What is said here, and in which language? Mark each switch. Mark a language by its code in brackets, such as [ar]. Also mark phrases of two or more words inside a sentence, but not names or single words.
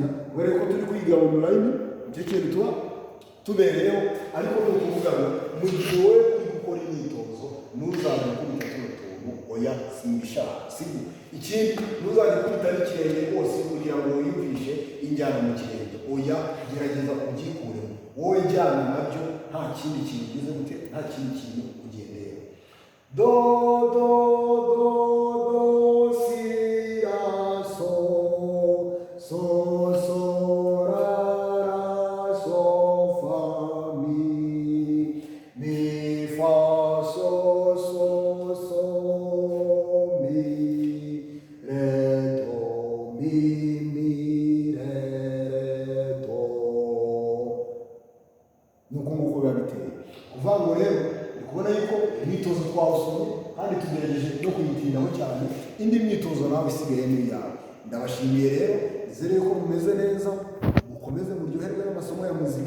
[rw] Kubera ko turi kwiga online, nicyo kintu tuba tubereyeho, ariko ni ukuvuga ngo mu gihe wowe uri gukora imyitozo ntuzajya ukubita tuno tuntu, oya simbishaka, sibyo? Ikindi ntuzajya ukubita n'ikirenge rwose kugira ngo wiyumvishe injyana mu kirenge, oya gerageza kubyikuremo. Wowe jyana nabyo, nta kindi kintu ugize gute, nta kindi kintu ugendera. Do, si, la, so. So, la, so, fa, mi. Mi, fa, so, mi. Re, do, mi, re, do. Nuko nguko biba biteye. Kuvuga ngo rero uri kubona yuko imyitozo twawusomye kandi tugerageje no kuyitindaho cyane. Indi myitozo nawe isigaye ni iyawe. Ndabashimiye rero, nizere ko mumeze neza, mukomeze muryoherwe n'amasomo ya muzika.